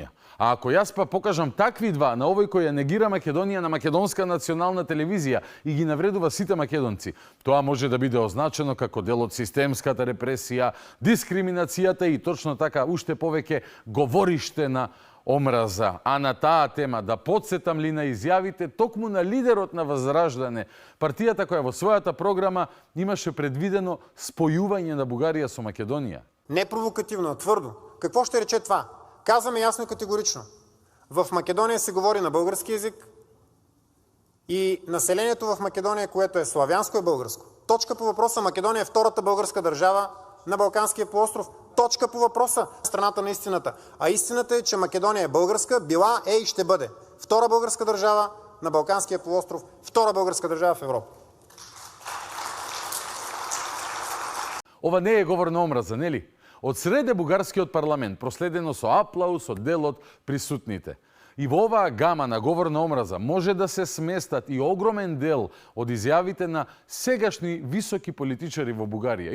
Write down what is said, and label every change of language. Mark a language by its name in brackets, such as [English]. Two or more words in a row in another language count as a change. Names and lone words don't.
[Macedonian] А ако јас па покажам такви два на овој кој ја негира Македонија на македонска национална телевизија и ги навредува сите македонци, тоа може да биде означено како дел од системската репресија, дискриминацијата и точно така уште повеќе говориште на омраза. А на таа тема да подсетам ли на изјавите токму на лидерот на Возраждане, партијата која во својата програма имаше предвидено спојување на Бугарија со Македонија. Не провокативно, тврдо. [Bulgarian] Какво ще рече това? Казваме ясно и категорично. В Македонија се говори на български език и населението в Македонија, което е славянско, е българско. Точка по въпроса, Македонија е втората българска държава на Балканския полуостров. Точка по въпроса, страната на истината. А истината е, че Македонија е българска, била, е и ще бъде. Втора българска държава на Балканския полуостров, втора българска държава в Европа. [Macedonian] Ова не е говор на омраза, нели? Од среде бугарскиот парламент, проследено со аплауз од дел од присутните. И во оваа гама на говор на омраза може да се сместат и огромен дел од изјавите на сегашни високи политичари во Бугарија.